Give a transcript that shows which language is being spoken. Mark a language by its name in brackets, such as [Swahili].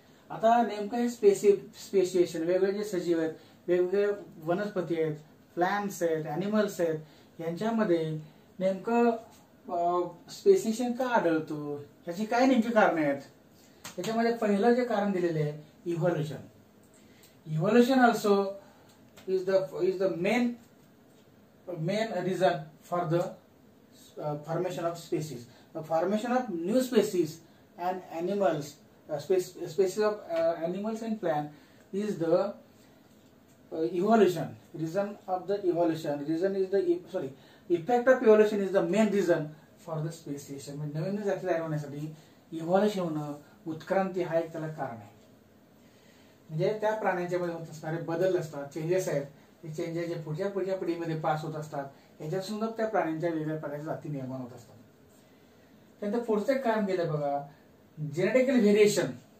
[Marathi] आता नेमकं हे स्पेसिएशन वेगवेगळे जे सजीव आहेत, वेगवेगळे वनस्पती आहेत, प्लांट्स आहेत, ॲनिमल्स आहेत, यांच्यामध्ये नेमकं स्पेसिएशन का आढळतो, याची काय नेमकी कारणे आहेत. त्याच्यामध्ये पहिलं जे कारण दिलेले आहे evolution. [English] Evolution also is the main reason for the formation of species. The formation of new species and animals, species of animals and plant is the evolution. Reason of the evolution. Effect of evolution is the main reason for the speciation. [Marathi] म्हणजे नवीन जाती तयार होण्यासाठी evolution होणं, उत्क्रांती हा एक त्याला कारण आहे. म्हणजे त्या प्राण्यांच्या मध्ये होत असणारे बदल असतात, चेंजेस आहेत, ते चेंजेस जे पुढच्या पिढीमध्ये पास होत असतात, याच्यातून त्या प्राण्यांच्या वेगवेगळ्या प्रकारच्या जाती निर्माण होत असतात. त्यानंतर पुढचं कारण दिलं बघा जेनेटिकल व्हेरिएशन.